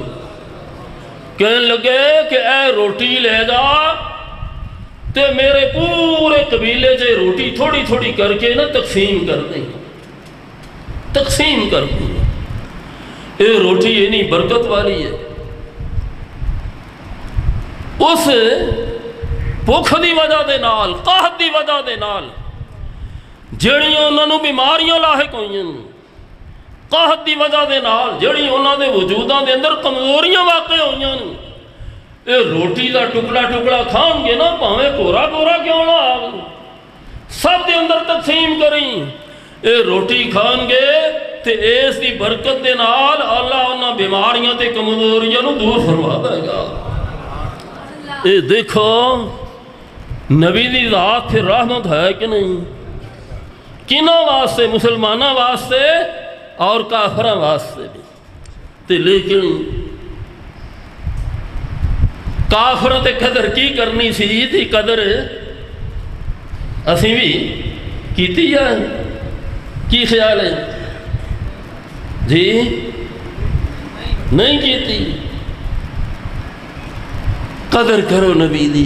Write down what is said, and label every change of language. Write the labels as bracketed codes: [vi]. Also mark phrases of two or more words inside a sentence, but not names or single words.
[pa] کہنے لگے کہ اے روٹی لے جا تے میرے پورے قبیلے سے روٹی تھوڑی تھوڑی کر کے نا تقسیم کر دیں، تقسیم کر دیں۔ [ur] یہ روٹی اتنی برکت والی ہے، [pa] اس بھوک دی وجہ دے نال، قحط دی وجہ دے نال جڑیاں انہاں نوں بیماریاں لاحق ہوئیاں، قحط دی وجہ دے نال جڑی انہاں دے وجوداں دے اندر کمزوریاں واقع ہوئیاں، اے روٹی دا ٹکڑا ٹکڑا کھان گے نا، پاویں پورا پورا کیوں نہ آوے، سب دے اندر تقسیم کریں۔ اے روٹی کھان گے تے اس دی برکت دے نال اللہ انہاں بیماریاں تے کمزوریاں نوں دور فرما دے گا۔ اے دیکھو نبی دی ذات پھر رحمت ہے کہ نہیں؟ کنہاں واسطے؟ مسلماناں واسطے اور کافراں واسطے بھی. تے لیکن کافر تے قدر کی کرنی سی تی قدر اسی بھی کیتی ہے. کی خیال ہے جی؟ نہیں کیتی. قدر کرو نبی دی.